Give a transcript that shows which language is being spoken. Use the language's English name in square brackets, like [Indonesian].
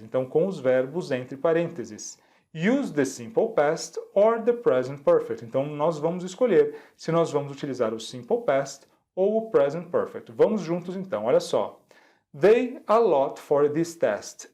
[Portuguese] Então, com os verbos entre parênteses. [English] Use the simple past or the present perfect. [Portuguese] Então, nós vamos escolher se nós vamos utilizar o simple past ou o present perfect. Vamos juntos então, olha só. [English] They allot for this test.